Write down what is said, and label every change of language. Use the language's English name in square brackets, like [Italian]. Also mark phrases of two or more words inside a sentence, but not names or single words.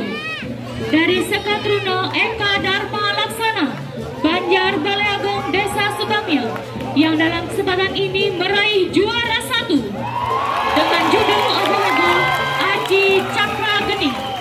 [Indonesian] dari Sekatruna Eka Dharma Laksana, Banjar Balai Agung Desa Sukamya, yang dalam kesempatan ini meraih juara 1 dengan judul ogoh-ogoh Aji Cakra Geni.